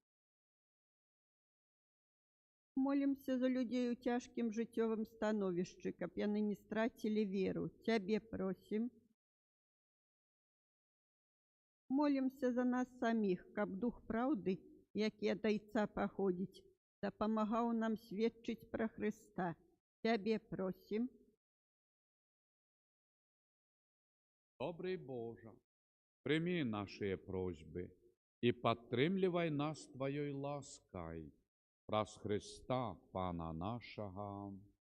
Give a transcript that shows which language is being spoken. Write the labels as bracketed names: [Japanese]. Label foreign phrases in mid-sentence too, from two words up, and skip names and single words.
[Russian] Молимся за людей [Belarusian] у цяжкім жыццёвым становішчы, каб яны не страцілі веру. Цябе просім. Молимся за нас саміх, каб дух праўды, які ад Айца паходзіць, дапамагаў нам сведчыць пра Хрыста. Цябе просім. [Russian] Добрый Боже, прими наши просьбы и подтримливай нас Твоей лаской. [Belarusian] Праз Христа, Пана нашого.